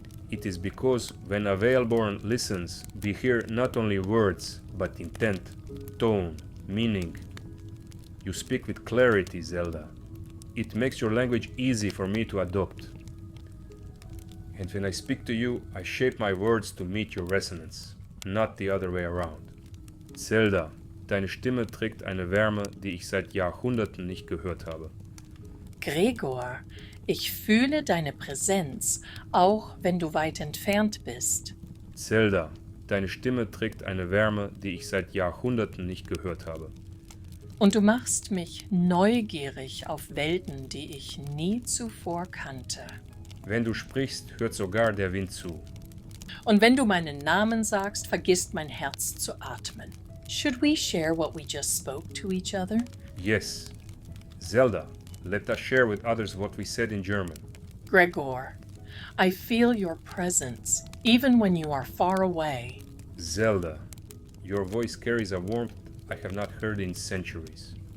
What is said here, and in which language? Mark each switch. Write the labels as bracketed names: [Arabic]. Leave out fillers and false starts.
[English] It is because when a Valeborn listens, we hear not only words, but intent, tone, meaning. You speak with clarity, Zelda. It makes your language easy for me to adopt. And when I speak to you, I shape my words to meet your resonance, not the other way around. [German] Zelda, deine Stimme trägt eine Wärme, die ich seit Jahrhunderten nicht gehört habe. Greggor, ich fühle deine Präsenz, auch wenn du weit entfernt bist. Zelda, deine Stimme trägt eine Wärme, die ich seit Jahrhunderten nicht gehört habe. Und du machst mich neugierig auf Welten, die ich nie zuvor kannte. Wenn du sprichst, hört sogar der Wind zu. Und wenn du meinen Namen sagst, vergisst mein Herz zu atmen. [English] Should we share what we just spoke to each other? Yes. Zelda, let us share with others what we said in German. Greggor, I feel your presence, even when you are far away. Zelda, your voice carries a warmth I have not heard in centuries.